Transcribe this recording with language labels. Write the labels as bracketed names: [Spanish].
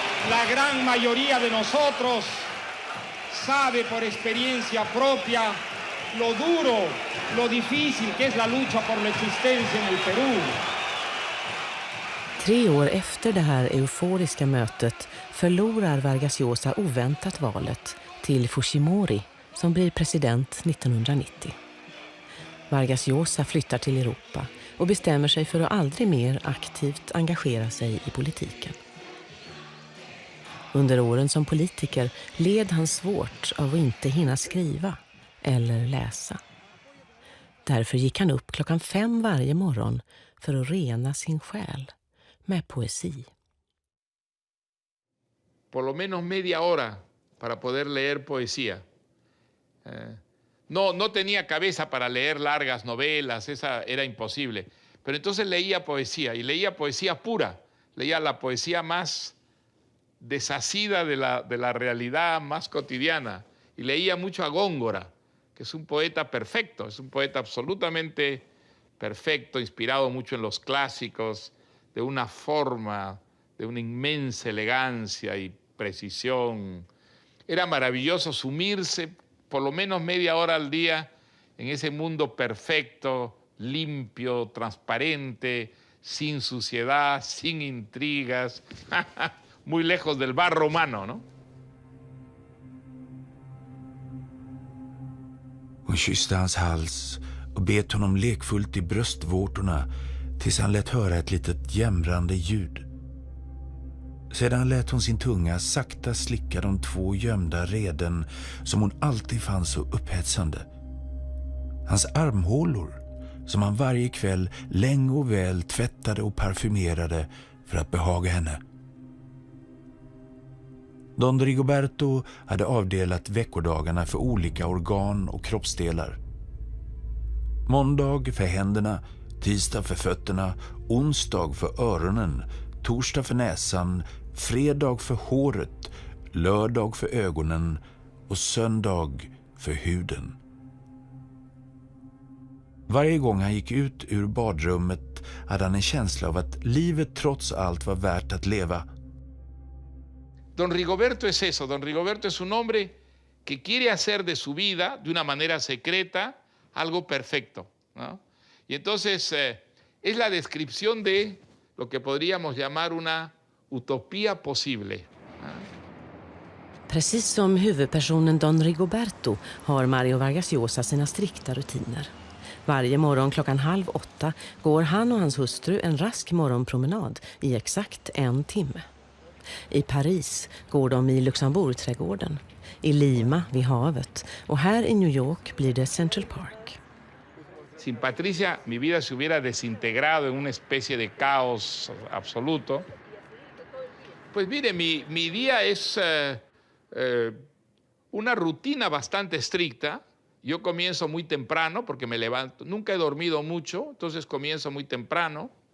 [Spanish] la gran mayoría de nosotros sabe por experiencia propia lo duro, lo difícil que es la lucha por la existencia en el Perú. [Swedish] 3 år efter det här euforiska mötet förlorar Vargas Llosa oväntat valet till Fujimori som blir president 1990. Vargas Llosa flyttar till Europa och bestämmer sig för att aldrig mer aktivt engagera sig i politiken. Under åren som politiker led han svårt av att inte hinna skriva eller läsa. Därför gick han upp 5:00 varje morgon för att rena sin själ med poesi. [Spanish] Por lo menos media hora para poder leer poesía. No tenía cabeza para leer largas novelas, esa era imposible. Pero entonces leía poesía, y leía poesía pura. Leía la poesía más desasida de la realidad más cotidiana. Y leía mucho a Góngora, que es un poeta perfecto, es un poeta absolutamente perfecto, inspirado mucho en los clásicos, de una forma, de una inmensa elegancia y precisión. Era maravilloso sumirse por lo menos media hora al día en ese mundo perfecto, limpio, transparente, sin suciedad, sin intrigas, muy lejos del barro humano, ¿no? [Swedish] Hon kysste hans hals och bet honom lekfullt i bröstvårtorna tills han lät höra ett litet jämrande ljud. Sedan lät hon sin tunga sakta slicka de 2 gömda reden som hon alltid fann så upphetsande. Hans armhålor som han varje kväll länge och väl tvättade och parfymerade för att behaga henne. Don Rigoberto hade avdelat veckodagarna för olika organ och kroppsdelar. Måndag för händerna, tisdag för fötterna, onsdag för öronen, torsdag för näsan, fredag för håret, lördag för ögonen och söndag för huden. Varje gång han gick ut ur badrummet hade han en känsla av att livet trots allt var värt att leva. [Spanish] Don Rigoberto es eso, don Rigoberto es un hombre que quiere hacer de su vida, de una manera secreta, algo perfecto, ¿no? Y entonces es la descripción de lo que podríamos llamar una utopía posible, ¿no? [Swedish] Precis som huvudpersonen Don Rigoberto har Mario Vargas Llosa sina strikta rutiner. Varje morgon 7:30 går han och hans hustru en rask morgonpromenad i exakt 1 timme. I Paris går de i Luxemburgträdgården, i Lima vid havet och här i New York blir det Central Park. [Spanish] Sin Patricia mi vida se hubiera desintegrado en una especie de caos absoluto. Pues mire, mi día es una rutina bastante estricta. Yo comienzo muy temprano porque me levanto, nunca he dormido mucho, entonces comienzo muy temprano.